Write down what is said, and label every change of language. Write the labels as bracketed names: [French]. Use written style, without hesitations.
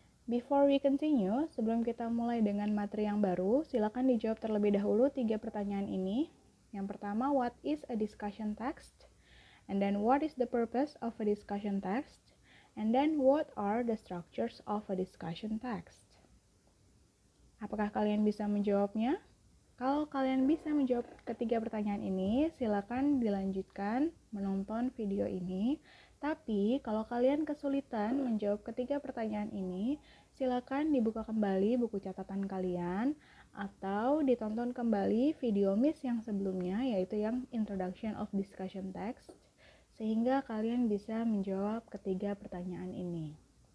[Indonesian] Before we continue, sebelum kita mulai dengan materi yang baru, silakan dijawab terlebih dahulu 3 pertanyaan ini. [English] Yang pertama, what is a discussion text? And then, what is the purpose of a discussion text? And then, what are the structures of a discussion text? [Indonesian] Apakah kalian bisa menjawabnya? Kalau kalian bisa menjawab ketiga pertanyaan ini, silakan dilanjutkan menonton video ini. Tapi, kalau kalian kesulitan menjawab ketiga pertanyaan ini, silakan dibuka kembali buku catatan kalian atau ditonton kembali video Miss yang sebelumnya, yaitu yang Introduction of Discussion Text, sehingga kalian bisa menjawab ketiga pertanyaan ini.